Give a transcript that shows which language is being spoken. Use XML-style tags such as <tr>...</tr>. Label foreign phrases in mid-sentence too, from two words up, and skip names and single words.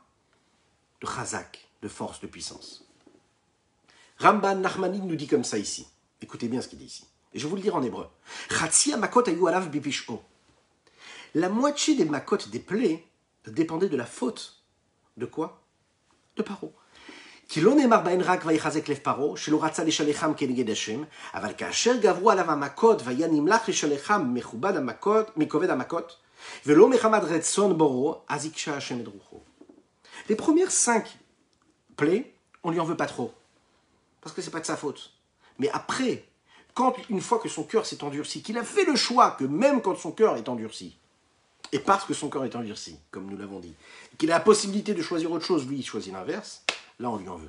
<fr>De chazak, de force, de puissance. Ramban Nachmani nous dit comme ça ici. Écoutez bien ce qu'il dit ici. Et je vais vous le dire en hébreu. La moitié des makot, des plaies, dépendait de la faute. De quoi? De Paro.</fr> <he>כי לא נאמר בהן רק ויחזק לב פרעה, שלא רצה לשלחם כנגד השם, אבל כאשר גברו עליו המכות והיה נמלך לשלחם מכובד המכות, ולא מחמת רצון בוראו, אז הקשה השם את רוחו.</he> <fr>Les premières 5 plaies, on lui en veut pas trop, parce que c'est pas de sa faute. Mais après, une fois que son cœur s'est endurci, qu'il a fait le choix que même quand son cœur est endurci, et parce que son cœur est endurci, comme nous l'avons dit, qu'il a la possibilité de choisir autre chose, lui il choisit l'inverse, là on lui en veut.</fr>